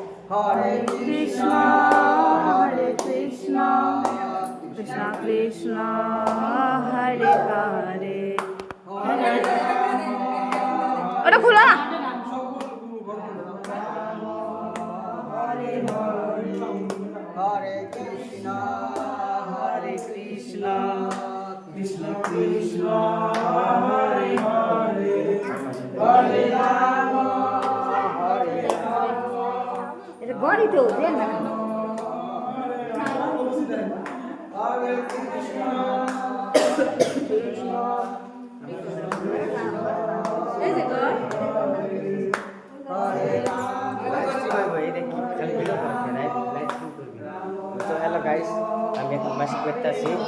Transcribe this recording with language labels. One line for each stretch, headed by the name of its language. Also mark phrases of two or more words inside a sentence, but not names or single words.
Sanskrit: Hare Krishna, Hare Krishna, Krishna Krishna, Hare Hare, Hare
Bangla: ওটা খোলা না।
Sanskrit: Hare Krishna, Hare Krishna, Krishna Krishna, Hare Hare, Hare Rama, Hare Rama.
Bangla: এটা গড়িতে দেন না। Hare Krishna, Krishna এই যে গড় Hare
English: So hello guys,
Bangla: আমি এখন মাসিক করতেছি।